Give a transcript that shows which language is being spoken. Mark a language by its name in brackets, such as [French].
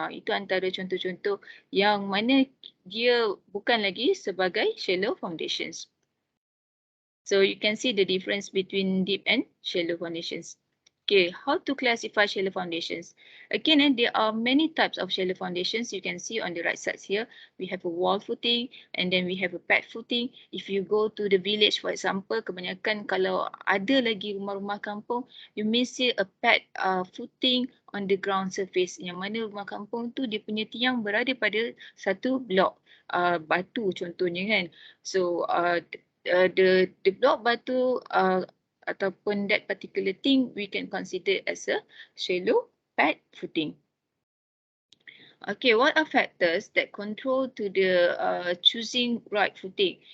[Malay] Itu antara contoh-contoh yang mana dia bukan lagi sebagai shallow foundations. [English] So you can see the difference between deep and shallow foundations. Okay, how to classify shallow foundations? Again, there are many types of shallow foundations. You can see on the right side here, we have a wall footing, and then we have a pad footing. If you go to the village, for example, [Malay] kebanyakan kalau ada lagi rumah-rumah kampung, [English] you may see a pad footing on the ground surface. [Malay] Yang mana rumah kampung tu dia punya tiang berada pada satu blok batu contohnya kan. [English] So the block [Malay] batu ataupun [English] that particular thing we can consider as a shallow pad footing. Okay, what are factors that control to the choosing right footing?